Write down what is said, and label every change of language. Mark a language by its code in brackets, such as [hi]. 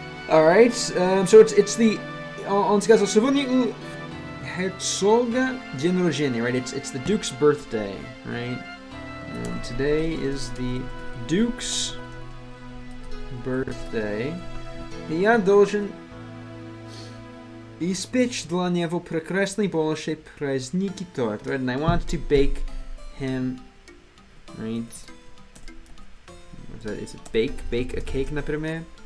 [en] Alright, so it's the on schedule. [ru] Сегодня у Herzoga день рождения, [en] right? It's the Duke's birthday, right? And today is the Duke's birthday. [ru] И я должен испечь для него прекрасный большой праздники торт, [en] right? And I want to bake him, right? Is it bake a cake, [ru] например?